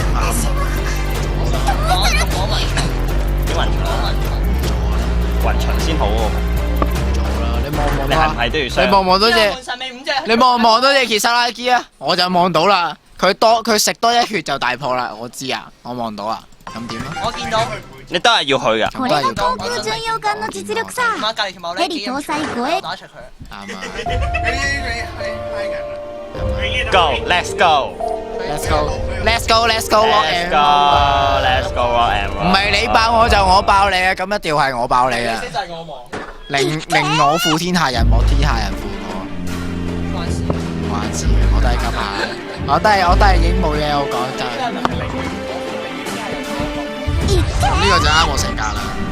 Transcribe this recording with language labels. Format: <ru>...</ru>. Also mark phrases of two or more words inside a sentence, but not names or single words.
<yue>幾勻巡啊！勻巡先好喎。你係唔係都要上？你望唔望到隻？你望唔望到隻傑沙拉基啊？我就望到啦。佢食多一血就大破啦，我知啊，我望到啊。咁點啊？我見到。你都係要去㗎。</yue> <ja>これが航空巡洋艦の実力さ。ヘリ搭載護衛。</ja> <yue>打出佢。啱啊。</yue> <en>Go, let's go. Let's go, let's go, let's go, Let's go, let's go, rock and roll.</en> <yue>唔係你爆我就我爆你啊！咁一定係我爆你啊！就係我望。令我負天下人，莫天下人負我。關事，我都係咁下，我都係已經冇嘢好講真。呢個就啱我性格啦。</yue>